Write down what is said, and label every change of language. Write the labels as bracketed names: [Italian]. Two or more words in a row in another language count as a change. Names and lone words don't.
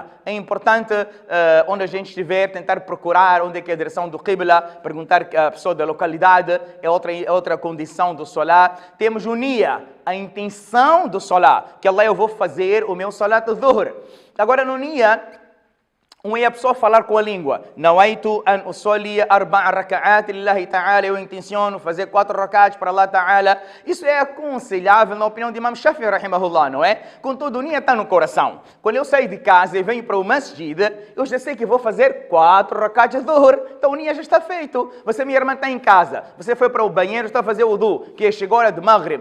[Portuguese] É importante, onde a gente estiver, tentar procurar onde é que é a direção do qibla, perguntar à pessoa da localidade, é outra condição do salah. Temos o niya, a intenção do salah, que Allah, eu vou fazer o meu [Arabic] صلاة الظهر. [Portuguese] Agora no niya, é a pessoa falar com a língua. [Arabic] نويت أن أصلي 4 ركعات لله تعالى. [Portuguese] Eu intenciono fazer 4 rak'ats para [Arabic] الله تعالى. [Portuguese] Isso é aconselhável na opinião de Imam Shafi'i, rahimahullah, não é? Contudo, o niya está no coração. Quando eu saio de casa e venho para o masjid, eu já sei que vou fazer 4 [Arabic] ركعات الظهر. [Portuguese] Então o niya já está feito. Você, minha irmã, está em casa. Você foi para o banheiro, está a fazer o wudu, que chegou a hora de Maghrib.